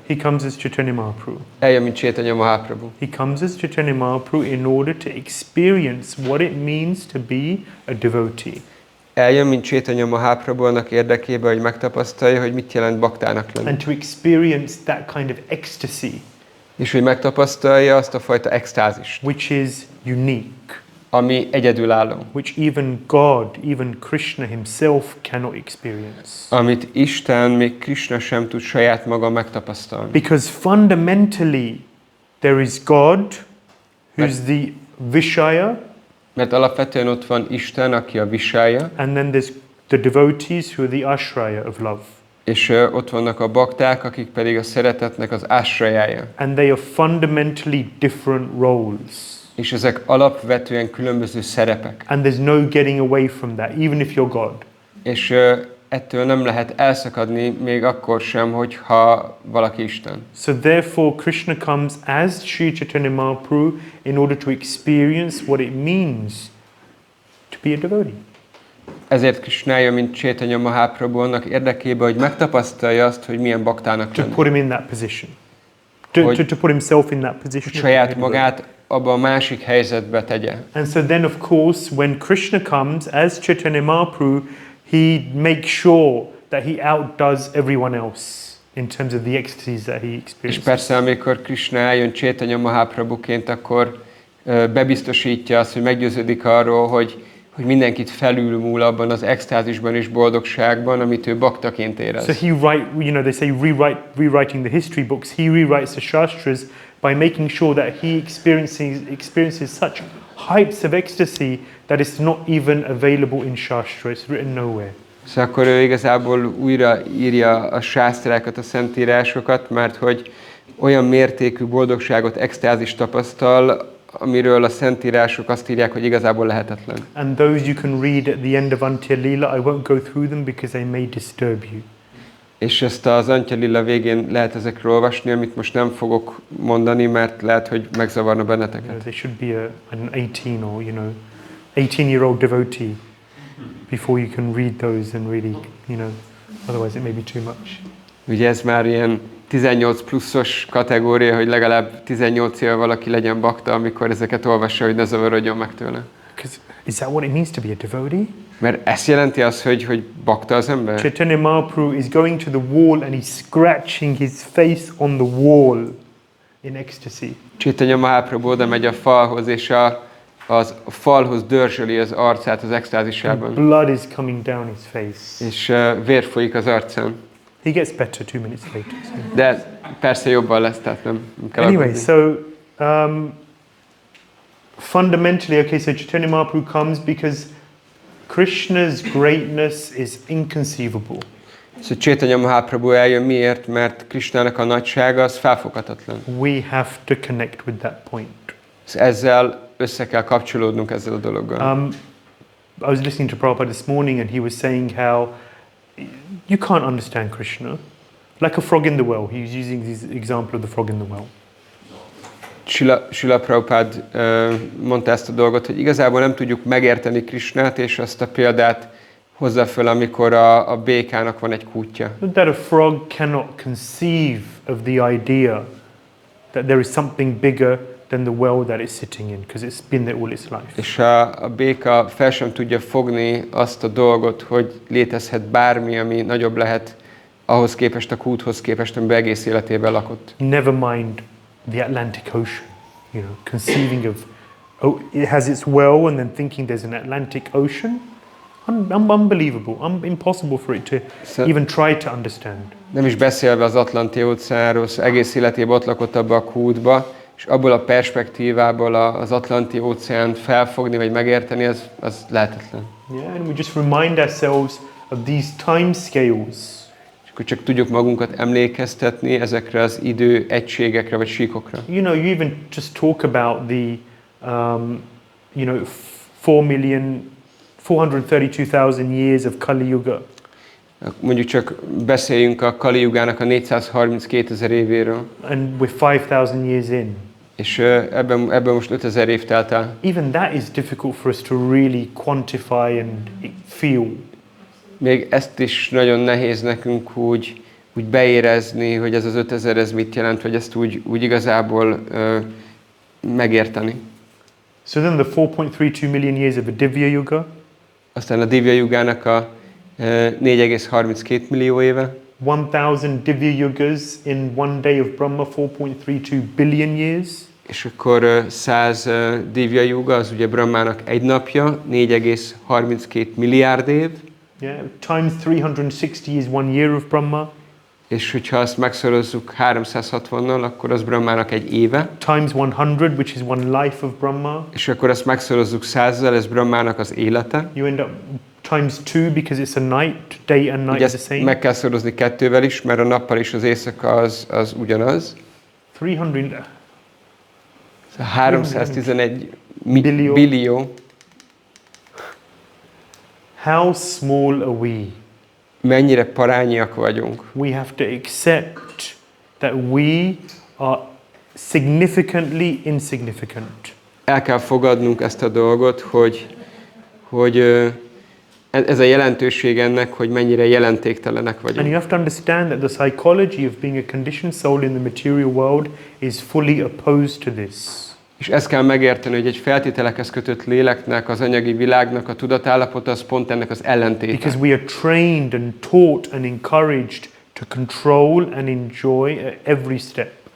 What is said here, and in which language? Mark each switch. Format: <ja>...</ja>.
<en>He comes as Chaitanya Mahaprabhu.</en> <hu>Eljön, mint Chaitanya Mahaprabhu.</hu> <en>He comes as Chaitanya Mahaprabhu in order to experience what it means to be a devotee.</en> <hu>Eljön, mint Chaitanya Mahaprabhu annak érdekében, hogy megtapasztalja, hogy mit jelent baktának lenni.</hu> <en>And to experience that kind of ecstasy.</en> <hu>És hogy megtapasztalja azt a fajta extázist.</hu> <en>Which is unique.</en> <hu>Ami egyedülálló.</hu> <en>Which even God, even Krishna himself cannot experience.</en> <hu>Amit Isten, még Krishna sem tud saját maga megtapasztalni.</hu> <en>Because fundamentally there is God, who's the Vishaya.</en> <hu>Mert alapvetően ott van Isten, aki a Vishaya.</hu> <en>And then there's the devotees who are the Ashraya of love.</en> <hu>És ott vannak a bakták, akik pedig a szeretetnek az ásrajája.</hu> <en>And they are fundamentally different roles.</en> <hu>És ezek alapvetően különböző szerepek.</hu> <en>And there's no getting away from that, even if you're God.</en> <hu>És ettől nem lehet elszakadni, még akkor sem, hogyha valaki Isten.</hu> <en>So therefore Krishna comes as Sri Chaitanya Mahaprabhu in order to experience what it means to be a devotee.</en> <hu>Ezért Krishna jön, mint Chaitanya Mahaprabhu annak érdekében, hogy megtapasztalja azt, hogy milyen baktának</hu> <en>To</en> <hu>lenni.</hu> <en>put him in that position. To put himself in that position.</en> <hu>Saját magát abba a másik helyzetbe tegye.</hu> <en>And so then of course when Krishna comes as Chaitanya Mahaprabhu, he makes sure that he outdoes everyone else in terms of the ecstasies that he</en> <hu>És</hu> <en>experiences.</en> <hu>persze, amikor Krishna eljön Chaitanya Mahaprabhuként, akkor bebiztosítja azt, hogy meggyőződik arról, hogy mindenkit felülmúl abban az extázisban és boldogságban, amit ő baktaként érez.</hu> <en>So they say rewriting the history books, he rewrites the shastras by making sure that he experiences such heights of ecstasy that it's not even available in shastra, it's written nowhere.</en> <hu>Szóval akkor ő igazából újra írja a sásztrákat, a szentírásokat, mert hogy olyan mértékű boldogságot, extázist tapasztal, amiről a szentírások azt írják, hogy igazából lehetetlen.</hu> <en>And those you can read at the end of Antya Lila. I won't go through them because they may disturb you.</en> <hu>És ezt az Antya Lila végén lehet ezekről olvasni, amit most nem fogok mondani, mert lehet, hogy megzavarna benneteket.</hu> <en>They should be an 18 or 18-year-old devotee before you can read those and really, otherwise it may be too much.</en> <hu>Ugye ez már ilyen 18 pluszos kategória, hogy legalább 18 éve valaki legyen bakta, amikor ezeket olvassa, hogy ne zavarodjon meg tőle.</hu> <en>Is that what it means to be a devotee?</en> <hu>Mert ezt jelenti az, hogy bakta az ember?</hu> <en>Chaitanya Mahaprabhu is going to the wall and he's scratching his face on the wall in ecstasy.</en> <hu>Chaitanya Mahaprabhu oda megy a falhoz, és a falhoz dörzsöli az arcát az extázisában.</hu> <en>Blood is coming down his face.</en> <hu>És vér folyik az arcán.</hu> <en>He gets better 2 minutes later. So.</en> <hu>De persze jobban lesz, tehát nem kell</hu> <en>Anyway,</en> <hu>aggódni.</hu> <en>so fundamentally, okay, so Chaitanya Mahaprabhu comes because Krishna's greatness is inconceivable.</en> <hu>Szóval Chaitanya Mahaprabhu eljön miért? Mert Krishnának a nagysága az felfoghatatlan.</hu> <en>We have to connect with that point.</en> <hu>Ezzel össze kell kapcsolódnunk ezzel a dologgal.</hu> <en>I was listening to Prabhupada this morning and he was saying how you can't understand Krishna. Like a frog in the well. He was using this example of the frog in the well.</en> <hu>Srila Prabhupada mondta ezt a dolgot, hogy igazából nem tudjuk megérteni Krishnát, és azt a példát hozza föl, amikor a békának van egy kútja.</hu> <en>That a frog cannot conceive of the idea that there is something bigger than the well that it's sitting in, because it's been there all its life.</en> <hu>És a béka fel sem tudja fogni azt a dolgot, hogy létezhet bármi, ami nagyobb lehet ahhoz képest, a kúthoz képest, amiben egész életében lakott.</hu> <en>Never mind the Atlantic Ocean, conceiving of, it has its well and then thinking there's an Atlantic Ocean. Unbelievable, impossible for it to even try to understand.</en> <hu>Nem is beszélve az Atlanti óceánról, egész életében ott lakott abba a kútba, és abból a perspektívából az Atlanti óceánt felfogni vagy megérteni, az lehetetlen.</hu> <en>Yeah, and we just remind ourselves of these time scales.</en> <hu>És akkor csak tudjuk magunkat emlékeztetni ezekre az idő egységekre vagy síkokra.</hu> <en>You even just talk about the 432,000 years of Kali Yuga.</en> <hu>Mondjuk csak beszéljünk a Kali Yugának a 432 000 évéről.</hu> <en>And we're 5,000 years in.</en> <hu>És ebben most 5000 év telt el.</hu> <en>Even that is difficult for us to really quantify and feel.</en> <hu>Még ezt is nagyon nehéz nekünk úgy beérezni, hogy ez az 5000 ez mit jelent, vagy ezt úgy igazából megérteni.</hu> <en>So then the 4.32 million years of a Divya Yuga.</en> <hu>Aztán a Divya Yugának a 4,32 millió éve.</hu> <en>1,000 Divya Yugas in one day of Brahma, 4.32 billion years.</en> <hu>És akkor 100 Divya Yuga, az ugye Brahmának egy napja, 4,32 milliárd év.</hu> <en>Yeah, times 360 is one year of Brahma.</en> <hu>És hogyha azt megszorozzuk 360-nal, akkor az Brahmának egy éve.</hu> <en>Times 100, which is one life of Brahma.</en> <hu>És akkor azt megszorozzuk 100-zal, ez Brahmának az élete.</hu> <en>You end up times 2 because it's a night, day and night</en> <hu>Ugye</hu> <en>is the</en> <hu>ezt</hu> <en>same.</en> <hu>meg kell szorozni 2-vel is, mert a nappal és az éjszaka az ugyanaz.</hu> <en>300.</en> <hu>311 Billió. billió.</hu> <en>How small are we?</en> <hu>Mennyire parányiak vagyunk.</hu> <en>We have to accept that we are significantly insignificant.</en> <hu>El kell fogadnunk ezt a dolgot, hogy ez a jelentőség ennek, hogy mennyire jelentéktelenek</hu> <en>And you have to understand that the psychology of being a conditioned soul in the material world is fully opposed to this.</en> <hu>És ezt kell megérteni, hogy egy feltételekhez kötött léleknek, az anyagi világnak a tudatállapota az pont ennek az ellentéte.</hu> <en>Because we are trained and taught and encouraged to control and enjoy at every step.</en>